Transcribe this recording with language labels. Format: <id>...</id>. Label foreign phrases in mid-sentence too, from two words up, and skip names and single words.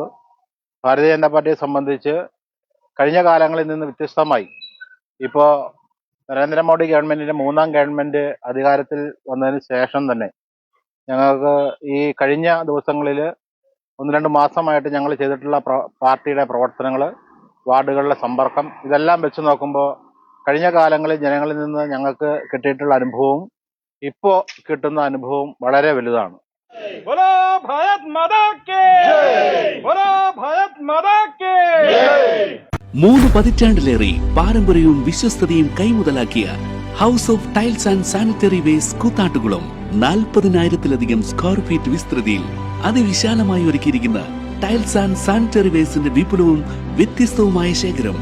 <ml>ഭാരതീയ ജനതാ പാർട്ടിയെ സംബന്ധിച്ച് കഴിഞ്ഞ കാലങ്ങളിൽ നിന്ന് വ്യത്യസ്തമായി ഇപ്പോൾ നരേന്ദ്രമോദി ഗവൺമെന്റിന്റെ 3ാം ഗവൺമെന്റ് അധികാരത്തിൽ വന്നതിന് ശേഷം തന്നെ ഞങ്ങൾക്ക് ഈ കഴിഞ്ഞ ദിവസങ്ങളിൽ 1-2 മാസമായിട്ട് ഞങ്ങൾ ചെയ്തിട്ടുള്ള പാർട്ടിയുടെ പ്രവർത്തനങ്ങൾ, വാർഡുകളിലെ സമ്പർക്കം, ഇതെല്ലാം വെച്ച് നോക്കുമ്പോൾ കഴിഞ്ഞ കാലങ്ങളിൽ ജനങ്ങളിൽ നിന്ന് ഞങ്ങൾക്ക് കിട്ടിയിട്ടുള്ള അനുഭവവും ഇപ്പോൾ കിട്ടുന്ന അനുഭവവും വളരെ വലുതാണ്.</ml> <hi>बोलो भारत माता की जय, बोलो भारत माता की जय.</hi> <ml>3 പതിറ്റാണ്ടിലേറെ പാരമ്പര്യവും വിശ്വസ്തതയും കൈമുതലാക്കിയ ഹൗസ് ഓഫ് ടൈൽസ് ആൻഡ് സാനിറ്ററി വേസ്റ്റ് കൂത്താട്ടുകുളം 40,000-ലധികം</ml> <en>square feet</en> <ml>വിസ്തൃതിയിൽ അതിവിശാലമായി ഒരുക്കിയിരിക്കുന്ന</ml> <en>tiles and sanitary</en> <ml>വേസ്റ്റിന്റെ വിപുലവും വ്യത്യസ്തവുമായ ശേഖരം.</ml>